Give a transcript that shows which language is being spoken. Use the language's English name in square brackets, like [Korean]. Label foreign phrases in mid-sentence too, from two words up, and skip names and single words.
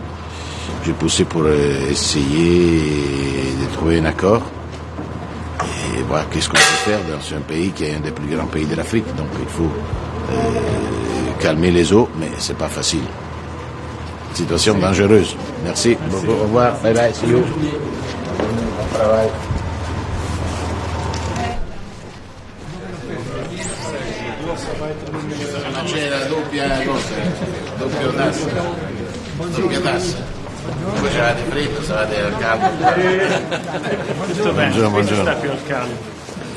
[French] J'ai poussé pour essayer de trouver un accord et voir qu'est-ce qu'on peut faire dans un pays qui est un des plus grands pays de l'Afrique. Donc il faut calmer les eaux, mais c'est pas facile. Situation dangereuse. Merci. Au revoir. [English] Bye bye. See you. [French] Bon travail. [Italian] C'è la doppia tassa. Voi c'avete freddo, stavate al caldo. Tutto bene, Buongiorno. sta più al caldo.